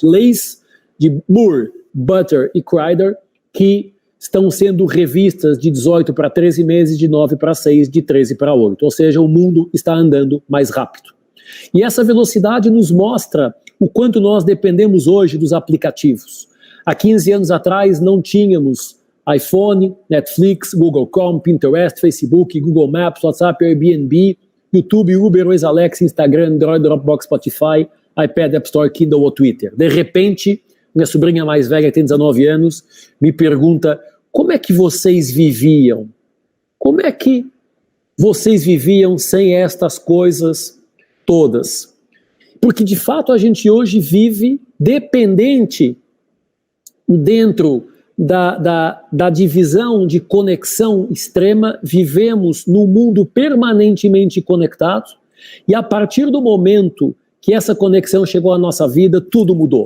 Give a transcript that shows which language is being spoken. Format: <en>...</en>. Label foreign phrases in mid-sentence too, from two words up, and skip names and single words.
<pt>Leis de Moore, Butter e Crider, que estão sendo revistas de 18 para 13 meses, de 9 para 6, de 13 para 8. Ou seja, o mundo está andando mais rápido. E essa velocidade nos mostra o quanto nós dependemos hoje dos aplicativos. Há 15 anos atrás não tínhamos iPhone, Netflix, Google Chrome, Pinterest, Facebook, Google Maps, WhatsApp, Airbnb, YouTube, Uber, Waze, Alexa, Instagram, Android, Dropbox, Spotify, iPad, App Store, Kindle ou Twitter. De repente, minha sobrinha mais velha, que tem 19 anos, me pergunta: como é que vocês viviam? Como é que vocês viviam sem estas coisas todas? Porque, de fato, a gente hoje vive dependente dentro da divisão de conexão extrema, vivemos num mundo permanentemente conectado, e a partir do momento que essa conexão chegou à nossa vida, tudo mudou.</pt>